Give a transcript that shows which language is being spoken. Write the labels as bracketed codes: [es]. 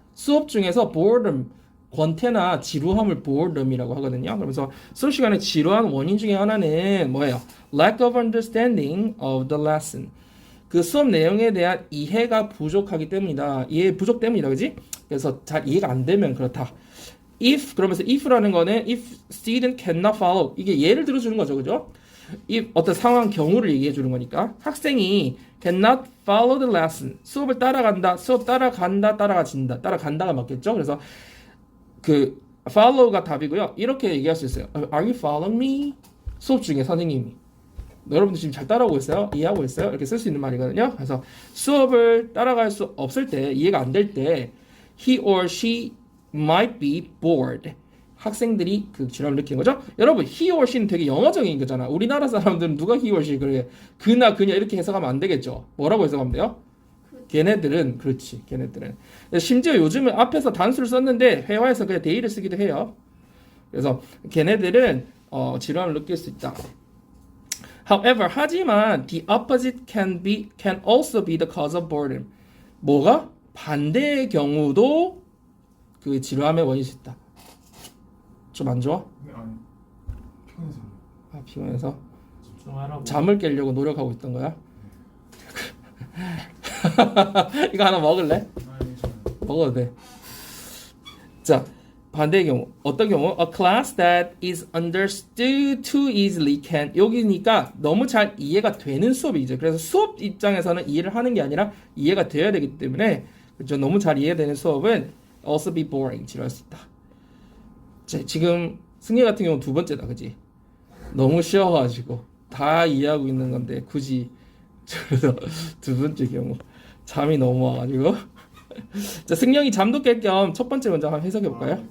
[ko] 수업 중에서 boredom, 권태나 지루함을 boredom이라고 하거든요. 그러면서 수업 시간에 지루한 원인 중에 하나는 뭐예요? [en] Lack of understanding of the lesson. [ko] 그 수업 내용에 대한 이해가 부족하기 때문이다. 이해 부족 때문이다, 그지? 그래서 잘 이해가 안 되면 그렇다. 그러면서 if라는 거는 [en] if student cannot follow. [ko] 이게 예를 들어주는 거죠, 그죠? 어떤 상황, 경우를 얘기해 주는 거니까. 학생이 [en] cannot follow the lesson. [ko] 수업을 따라간다, 따라가진다. 따라간다가 맞겠죠? 그래서 그 follow가 답이고요. 이렇게 얘기할 수 있어요. [en] Are you following me? [ko] 수업 중에 선생님이. 여러분들 지금 잘 따라오고 있어요? 이해하고 있어요? 이렇게 쓸 수 있는 말이거든요. 그래서 수업을 따라갈 수 없을 때, 이해가 안 될 때 [en] he or she might be bored. [ko] 학생들이 그 지루함을 느끼는 거죠. 여러분, he or she는 되게 영어적인 거잖아. 우리나라 사람들은 누가 he or she 그래? 그나 그녀 이렇게 해석하면 안 되겠죠. 뭐라고 해석하면 돼요? 걔네들은 그렇지. 걔네들은. 심지어 요즘은 앞에서 단수를 썼는데 회화에서 그냥 they를 쓰기도 해요. 그래서 걔네들은 지루함을 느낄 수 있다. [en] However, [ko] 하지만 [en] the opposite can also be the cause of boredom. [ko] 뭐가? 반대의 경우도 그 지루함의 원인일 수 있다. 좀 안 좋아? 네, 아니 피곤해서. 아, 피곤해서 집중하라고. 잠을 깨려고 노력하고 있던 거야? 이거 하나 먹을래? 아니 저는 먹어도 돼. 자, 반대의 경우 어떤 경우? [en] A class that is understood too easily can [ko] 여기니까 너무 잘 이해가 되는 수업이죠. 그래서 수업 입장에서는 이해를 하는 게 아니라 이해가 되어야 되기 때문에 그렇죠. 너무 잘 이해되는 수업은 [en] also be boring [ko] 지루할 수 있다. 자, 지금 승리 같은 경우 두 번째다, 그지? 너무 쉬워가지고 다 이해하고 있는 건데 굳이 그래서 두 번째 경우 잠이 너무 와가지고 자, 승령이 잠도 깰 겸 첫 번째 문장 한번 해석해 볼까요?